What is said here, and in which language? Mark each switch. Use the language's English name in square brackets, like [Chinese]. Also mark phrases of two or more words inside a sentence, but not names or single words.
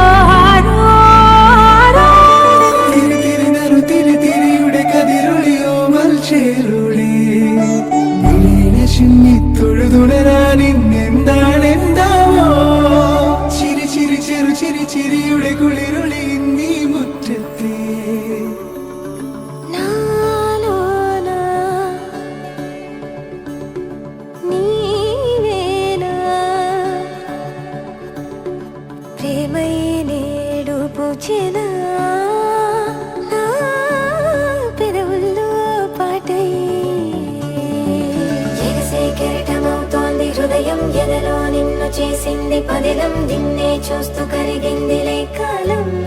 [Malayalam] തിരിയുടെ കതിരൊളിയോ മൽച്ചേലൂടെ മിഴീണ ചിന്നിത്തൊഴുതുണരാൻ ഇന്നെന്താണെന്താവോ ചിരി ചിരി ചെറു ചിരി ചിരിയുടെ കുളിരൊളി നീ മുറ്റത്തെ [Telugu] ప్రేమై నేడు పూచిన పెదవుల్లో పాటై ఎగసే కెరటమవుతోంది హృదయం ఎదలో నిన్ను చేసింది పదిలం నిన్నే చూస్తూ కరిగిందిలే కాలం